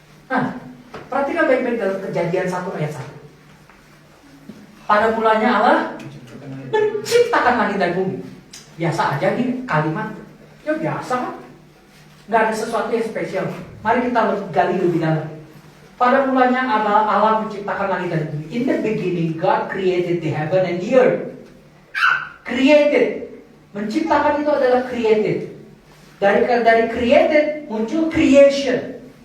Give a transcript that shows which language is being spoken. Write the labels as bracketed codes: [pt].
[id] Nah, perhatikan baik-baik dalam Kejadian 1 ayat 1. Pada mulanya Allah menciptakan langit dan bumi. Biasa aja nih kalimat. Ya biasa kan? Gak ada sesuatu yang spesial. Mari kita gali lebih dalam. Pada mulanya Allah menciptakan langit dan bumi. [en] In the beginning God created the heaven and the earth. Created. [id] Menciptakan itu adalah created. Dari created muncul creation.